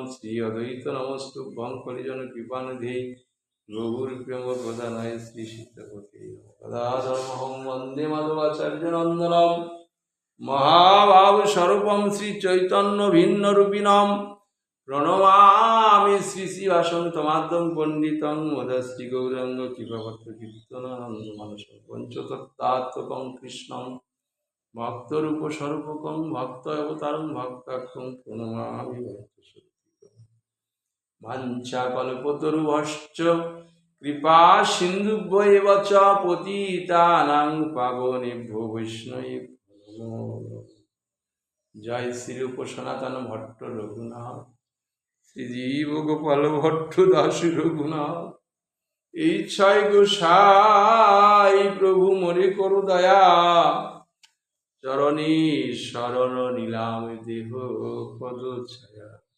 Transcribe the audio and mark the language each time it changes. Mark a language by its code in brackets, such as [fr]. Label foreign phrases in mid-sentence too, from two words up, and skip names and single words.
[sa] শ্রী অদ্বৈত নমস্তুভ্যং কলিজন কৃপানিধি গৌর প্রেম প্রদানায় শ্রী সীতাপতি গদাধর্মহং বন্দে মাধবাচার্য নন্দনম মহাভাব স্বরূপম শ্রী চৈতন্য ভিন্ন রূপিণম প্রণমামি শ্রী শ্রীবাসং তমাদ্যং পণ্ডিতং মদশ্রী গৌরাঙ্গ কৃপাপত্র কীর্তনানন্দ মানস পঞ্চতত্ত্বাত্মকং কৃষ্ণং ভক্তরূপ স্বরূপকং ভক্ত অবতারং ভক্তাখ্যং প্রণমামি ভক্তশক্তিকং। বাঞ্ছা কল্পতরুভশ্চ কৃপা সিন্ধুভ্য এব চ পতিতানাং পাবনেভ্যো বৈষ্ণবেভ্যো নমো নমঃ। [bn] জয় শ্রী রূপ সনাতন ভট্ট রঘুনাথ শ্রীজীব গোপাল ভট্ট দাস রঘুনাথ। এই ছয় গোসাই প্রভু মরে করু দয়া চরণে শরণ নিলাম দেহ পদ ছায়া।